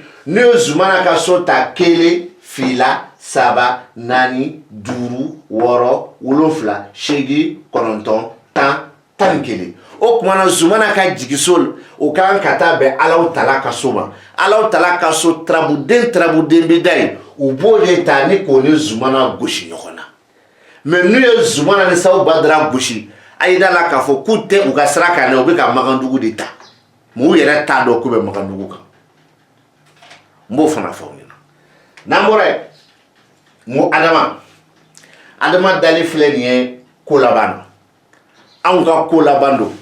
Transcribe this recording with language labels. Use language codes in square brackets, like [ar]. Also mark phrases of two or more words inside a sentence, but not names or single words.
[bm] ne ye zumana ka so ta 1 2 3 4 5 6 7 8 9 10 11 o kumana zumana ka jigiso o kan ka taa bɛn Alahu Taala ka so ma. Alahu Taala ka so trabuden bɛ da yen u b'o de ta ni k'o ni zumana gosi ɲɔgɔn na. Mais n'u ye zumana ni Sawu Badara gosi a yi da la k'a fɔ k'u tɛ u ka sira kan dɛ u bɛ ka Magandugu de ta. Mais u yɛrɛ t'a dɔn k'u bɛ Magandugu kan. N b'o fana fɔ aw ɲɛna. N'an bɔra yen n ko Adama dali filɛ nin ye ko laban na. Anw ka ko laban don.